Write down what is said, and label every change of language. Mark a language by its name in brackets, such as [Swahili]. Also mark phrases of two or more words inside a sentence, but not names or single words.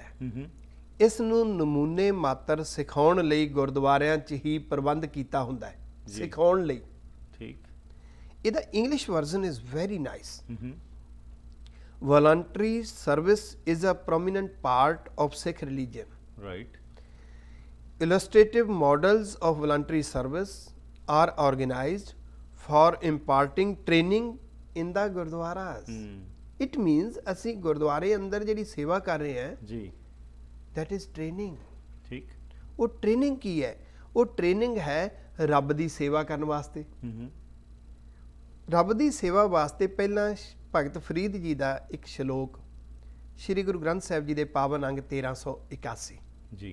[Punjabi] ਇਸ ਨੂੰ ਨਮੂਨੇ ਮਾਤਰ ਸਿਖਾਉਣ ਲਈ ਗੁਰਦੁਆਰਿਆਂ 'ਚ ਹੀ ਪ੍ਰਬੰਧ ਕੀਤਾ ਹੁੰਦਾ ਹੈ, ਸਿਖਾਉਣ ਲਈ। ਠੀਕ, ਇਹਦਾ [English] English version is very nice. voluntary service is a prominent part of Sikh religion. ਰਾਈਟ। Illustrative models of voluntary service are organized for imparting training in the gurdwaras. It means [Punjabi] ਅਸੀਂ ਗੁਰਦੁਆਰੇ ਅੰਦਰ ਜਿਹੜੀ ਸੇਵਾ ਕਰ ਰਹੇ ਹਾਂ ਜੀ, [English] that is training. [Punjabi] ਠੀਕ। ਉਹ ਟ੍ਰੇਨਿੰਗ ਕੀ ਹੈ? ਉਹ ਟ੍ਰੇਨਿੰਗ ਹੈ ਰੱਬ ਦੀ ਸੇਵਾ ਕਰਨ ਵਾਸਤੇ। ਰੱਬ ਦੀ ਸੇਵਾ ਵਾਸਤੇ ਪਹਿਲਾਂ ਭਗਤ ਫਰੀਦ ਜੀ ਦਾ ਇੱਕ ਸ਼ਲੋਕ ਸ੍ਰੀ ਗੁਰੂ ਗ੍ਰੰਥ ਸਾਹਿਬ ਜੀ ਦੇ ਪਾਵਨ ਅੰਗ 1381 ਜੀ,